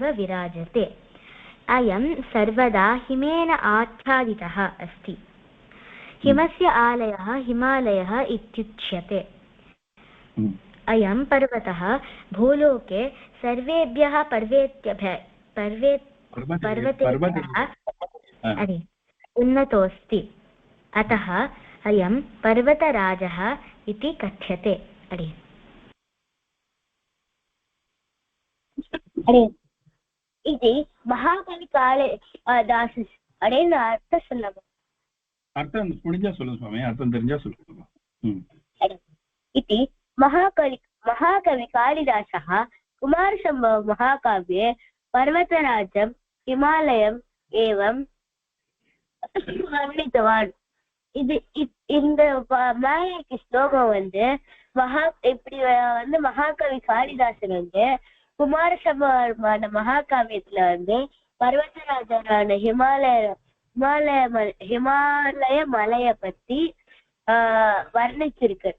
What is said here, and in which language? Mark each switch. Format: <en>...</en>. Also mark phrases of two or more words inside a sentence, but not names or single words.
<sa>विराजते अयं सर्वदा हिमेन आच्छादितः अस्ति हिमस्य आलयः हिमालयः इत्युच्यते अयं पर्वतः भूलोके सर्वेभ्यः पर्वतेभ्यः उन्नतोऽस्ति अतः अयं पर्वतराजः इति कथ्यते</sa> <ta>இது மகாகவி காளிதாச அப்படின்னு அர்த்தம் சொல்லலாம். அர்த்தம் முடிஞ்சா சொல்லுங்க சுவாமி, அர்த்தம் தெரிஞ்சா சொல்லுங்க.</ta> <sa>இது महाकवि कालिदासः कुमारसम्भव महाकाव्ये पर्वतराजं हिमालयम् एवं वर्णितवान्.</sa> <ta>இது இந்த நாயகி ஸ்லோகம் இப்படி மகாகவி காளிதாசன் குமாரசம்பவமான மகாகாவியத்துல பர்வதராஜனான ஹிமாலய மலைய பத்தி வர்ணிச்சிருக்கு.</ta>